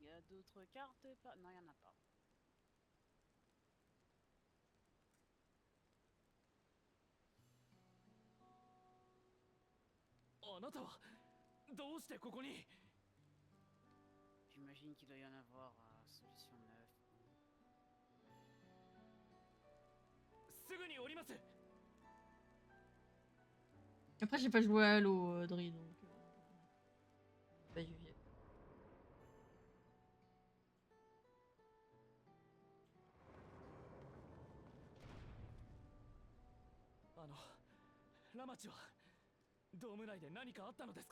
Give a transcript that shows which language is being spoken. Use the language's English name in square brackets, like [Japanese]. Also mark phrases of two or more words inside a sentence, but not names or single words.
[French] d'autres cartes? Pas... Non, il y en a pas. [Japanese] あなたはどうしてここに？ [French] J'imagine qu'il doit y en avoir à solution 9. [Japanese] すぐに降ります。 [French] Après, j'ai pas joué à Halo, Dri, donc. Pas juger. [Japanese] ラマチはドーム内で何かあったのですか？